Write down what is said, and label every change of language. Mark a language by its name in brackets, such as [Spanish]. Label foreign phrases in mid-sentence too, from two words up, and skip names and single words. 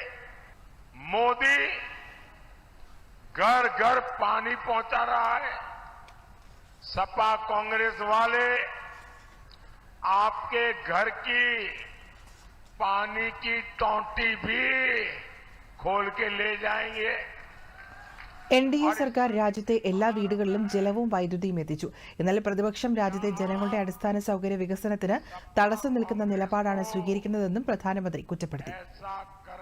[Hindi] मोदी घर घर पानी पहुंचा रहा है। सपा कांग्रेस वाले आपके घर की पानी की टोंटी भी खोल के ले जाएंगे। [Malayalam] NDA സർക്കാർ രാജ്യത്തെ എല്ലാ വീടുകളിലും ജലവും വൈദ്യുതിയും എത്തിച്ചു. എന്നാൽ പ്രതിപക്ഷം രാജ്യത്തെ ജനങ്ങളുടെ അടിസ്ഥാന സൗകര്യ വികസനത്തിന് തടസ്സം നിൽക്കുന്ന നിലപാടാണ് സ്വീകരിക്കുന്നതെന്നും പ്രധാനമന്ത്രി കുറ്റപ്പെടുത്തി.